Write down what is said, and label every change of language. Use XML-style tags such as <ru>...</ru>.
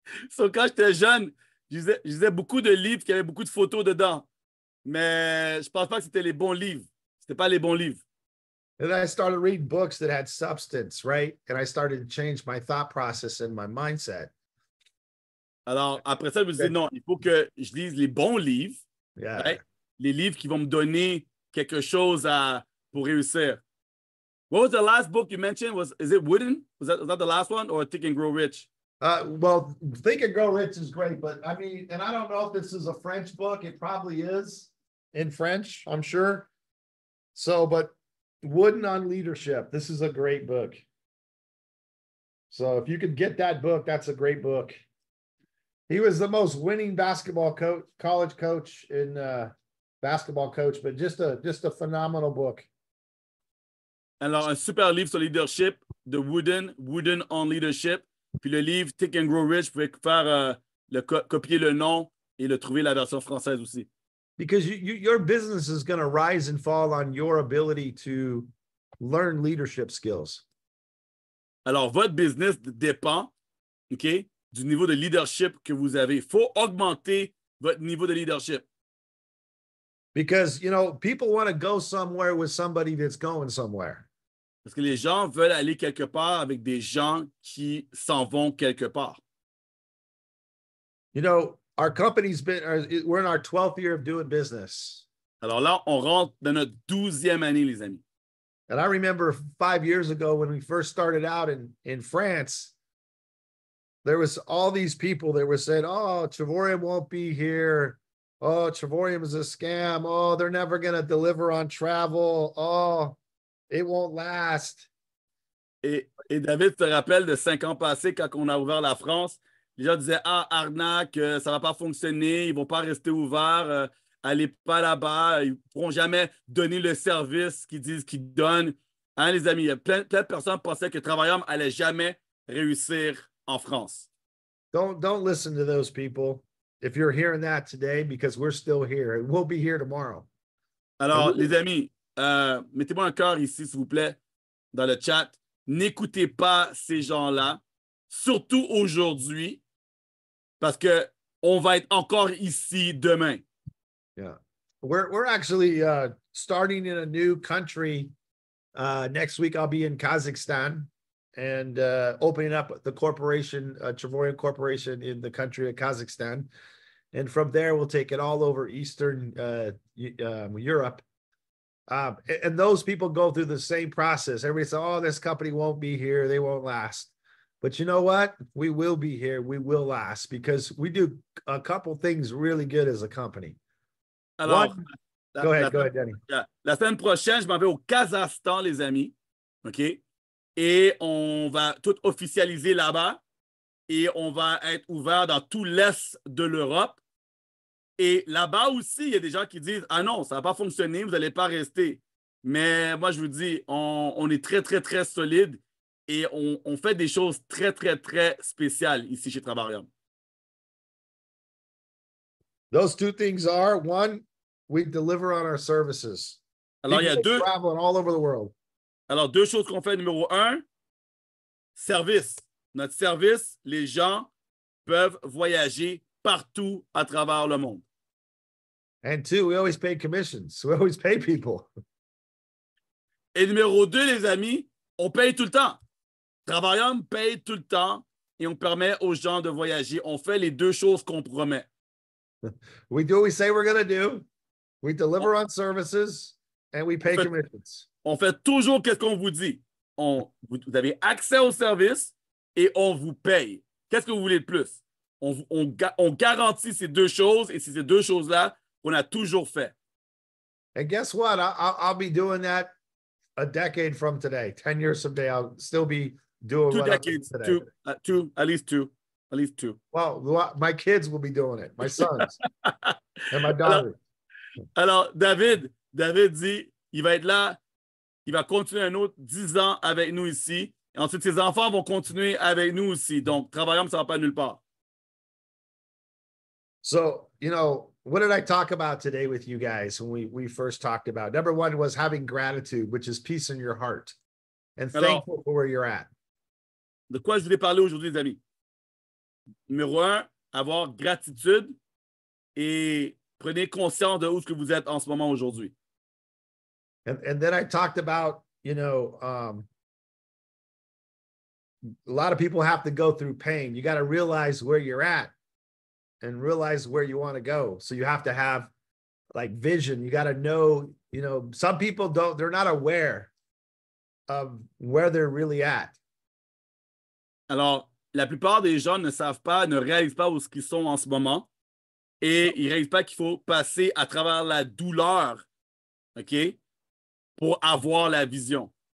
<fr>So, quand j'étais jeune, je lisais beaucoup de livres qui avaient beaucoup de photos dedans. Mais je ne pense pas que c'était les bons livres. Ce n'était pas les bons livres.</fr> <en>And I started reading books that had substance, right? And I started to change my thought process and my mindset.</en> <fr>Alors, après ça, je me disais, non, il faut que je lise les bons livres.</fr> <en>Yeah. Right?</en> <fr>Les livres qui vont me donner quelque chose pour réussir.</fr> <en>What was the last book you mentioned? Is it Wooden? Was that the last one, or Think and Grow Rich? Well, Think and Grow Rich is great, but I mean, and I don't know if this is a French book. It probably is in French, I'm sure. So, but Wooden on Leadership. This is a great book. So if you could get that book, that's a great book. He was the most winning basketball coach, college coach in basketball coach, but just a phenomenal book.</en> <fr>Alors, un super livre sur leadership de Wooden on Leadership. Puis le livre Think and Grow Rich, vous pouvez faire copier le nom et le trouver la version française aussi.</fr> <en>Because your business is going to rise and fall on your ability to learn leadership skills.</en> <fr>Alors, votre business dépend, OK, du niveau de leadership que vous avez. Il faut augmenter votre niveau de leadership.</fr> <en>Because, people want to go somewhere with somebody that's going somewhere.</en> <fr>Parce que les gens veulent aller quelque part avec des gens qui s'en vont quelque part.</fr> <en>Our company's we're in our 12th year of doing business.</en> <fr>Alors là, on rentre dans notre 12e année, les amis.</fr> <en>And I remember 5 years ago when we first started out in France, there was all these people that were saying, oh, Travorium won't be here. Oh, Travorium is a scam. Oh, they're never going to deliver on travel. Oh, it won't last.</en> <fr>Et David se rappelle de 5 ans passés quand on a ouvert la France. Les gens disaient, arnaque, ça ne va pas fonctionner, ils ne vont pas rester ouverts, allez pas là-bas, ils ne pourront jamais donner le service qu'ils disent qu'ils donnent. Hein, les amis, plein de personnes pensaient que Travailleur n'allait jamais réussir en France.</fr> <en>Don't listen to those people if you're hearing that today, because we're still here and we'll be here tomorrow.</en> <fr>Alors, les amis, mettez-moi un cœur ici, s'il vous plaît, dans le chat. N'écoutez pas ces gens-là, surtout aujourd'hui, parce qu'on va être encore ici demain.</fr> <en>Yeah. We're actually starting in a new country. Next week, I'll be in Kazakhstan and opening up the corporation, Travorium Corporation in the country of Kazakhstan. And from there, we'll take it all over Eastern Europe. And those people go through the same process. Everybody says, oh, this company won't be here. They won't last. But you know what? We will be here. We will last because we do a couple things really good as a company.</en> <fr>Alors,</fr> <en>go ahead, Danny.</en> <fr>La semaine prochaine, je m'en vais au Kazakhstan, les amis. OK? Et on va tout officialiser là-bas. Et on va être ouvert dans tout l'Est de l'Europe. Et là-bas aussi, il y a des gens qui disent, ah non, ça ne va pas fonctionner, vous n'allez pas rester. Mais moi, je vous dis, on est très, très, très solide et on fait des choses très, très, très spéciales ici chez Travarium.</fr> <en>Those two things are one, we deliver on our services.</en> <fr>Alors, il y a</fr> <en>People</en> <fr>deux,</fr> <en>traveling all over the world.</en> <fr>alors, deux choses qu'on fait. Numéro un, service. Notre service, les gens peuvent voyager partout à travers le monde.</fr> <en>And two, we always pay commissions. We always pay people.</en> <fr>Et numéro deux, les amis, on paye tout le temps. Travaillum paye tout le temps et on permet aux gens de voyager. On fait les deux choses qu'on promet.</fr> <en>We do what we say we're going to do. We deliver on services and we pay commissions.</en> <fr>On fait toujours ce qu'on vous dit. Vous avez accès au service et on vous paye. Qu'est-ce que vous voulez de plus? On garantit ces deux choses et c'est ces deux choses-là qu'on a toujours fait.</fr> <en>And guess what? I'll be doing that a decade from today. 10 years from today, I'll still be doing 2 what I'm decades, doing today. at least two. Well, my kids will be doing it. My sons and my daughter.</en> <fr>Alors, David dit, il va être là, il va continuer un autre 10 ans avec nous ici. Et ensuite, ses enfants vont continuer avec nous aussi. Donc, Travaillum, ça ne va pas nulle part.</fr> <en>So, what did I talk about today with you guys when we first talked about? Number one was having gratitude, which is peace in your heart and thankful for where you're at.</en> <fr>De quoi je voulais parler aujourd'hui, les amis? Numéro un, avoir gratitude et prenez conscience de où ce que vous êtes en ce moment aujourd'hui.</fr> <en>And then I talked about, a lot of people have to go through pain. You got to realize where you're at and realize where you want to go. So you have to have like vision. You got to know, some people they're not aware of where they're really at.</en> <fr>Alors, la plupart des gens ne savent pas, ne réalisent pas où ils sont en ce moment et ils ne réalisent pas qu'il faut passer à travers la douleur, OK, pour avoir la vision.</fr>